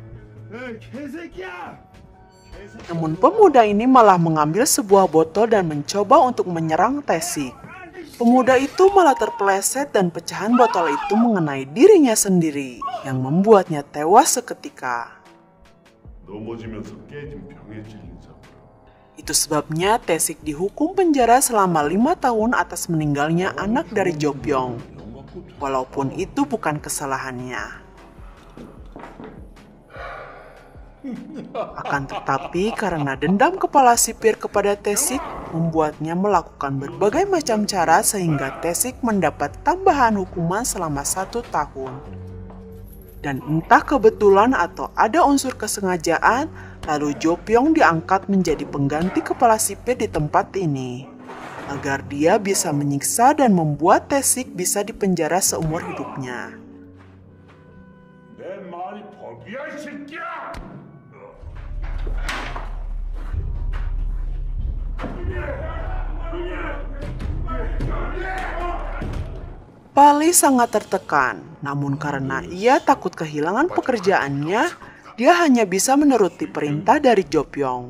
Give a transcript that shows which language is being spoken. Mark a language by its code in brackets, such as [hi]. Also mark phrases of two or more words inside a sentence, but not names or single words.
[id] Namun pemuda ini malah mengambil sebuah botol dan mencoba untuk menyerang Tae-sik. Pemuda itu malah terpeleset dan pecahan botol itu mengenai dirinya sendiri, yang membuatnya tewas seketika. [ko] 넘어지면서 깨진 병에 찔린 사람. [id] Itu sebabnya Tae-sik dihukum penjara selama 5 tahun atas meninggalnya anak dari Jo-pyong. Walaupun itu bukan kesalahannya. Akan tetapi karena dendam kepala sipir kepada Tae-sik membuatnya melakukan berbagai macam cara sehingga Tae-sik mendapat tambahan hukuman selama 1 tahun. Dan entah kebetulan atau ada unsur kesengajaan, lalu Jo-pyong diangkat menjadi pengganti kepala sipir di tempat ini, agar dia bisa menyiksa dan membuat Tae-sik bisa dipenjara seumur hidupnya. [ko] 내 말이 법이야, 이 새끼야! [id] Pali sangat tertekan, namun karena ia takut kehilangan pekerjaannya, dia hanya bisa menuruti perintah dari Jo-pyong.